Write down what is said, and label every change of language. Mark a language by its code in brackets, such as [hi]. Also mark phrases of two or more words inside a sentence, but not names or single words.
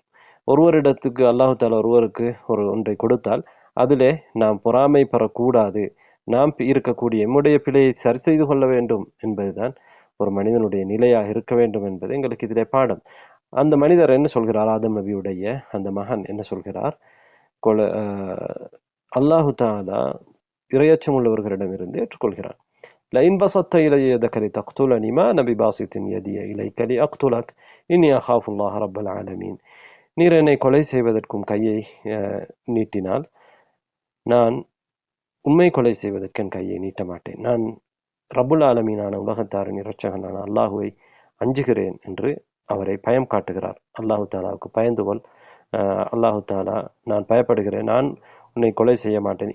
[ta] ஒருவரிடத்துக்கு [ar] الله تعالى [ta] ஒருவருக்கு ஒன்றை கொடுத்தால் அதிலே நாம் பொறாமை பெறக்கூடாது, நாம் இருக்கக்கூடிய எம்முடைய பிழையை சரி செய்து கொள்ள வேண்டும் என்பதுதான் ஒரு மனிதனுடைய நிலையாக இருக்க வேண்டும் என்பது எங்களுக்கு இதிலே பாடம். அந்த மனிதர் என்ன சொல்கிறார்? ஆதம் நபியுடைய அந்த மகன் என்ன சொல்கிறார்? [ar] الله تعالى [ta] இரையச்சம் உள்ளவர்களிடமிருந்து ஏற்றுக்கொள்கிறான். [ar] لئن بسطت إلي يدك لتقتلني ما أنا بباسط يدي إليك لأقتلك إني أخاف الله رب العالمين. [ta] நீர் என்னை கொலை செய்வதற்கும் கையை நீட்டினால் நான் உண்மை கொலை செய்வதற்கு என் கையை நீட்ட மாட்டேன். நான் [ar] رب العالمين [ta] உலகத்தாரின் இரட்சகனான அல்லாஹுவை அஞ்சுகிறேன் என்று அவரை பயம் காட்டுகிறார். [ar] الله تعالى [ta] பயந்து கொள், [ar] الله تعالى [ta] நான் பயப்படுகிறேன், நான் உன்னை கொலை செய்ய மாட்டேன்.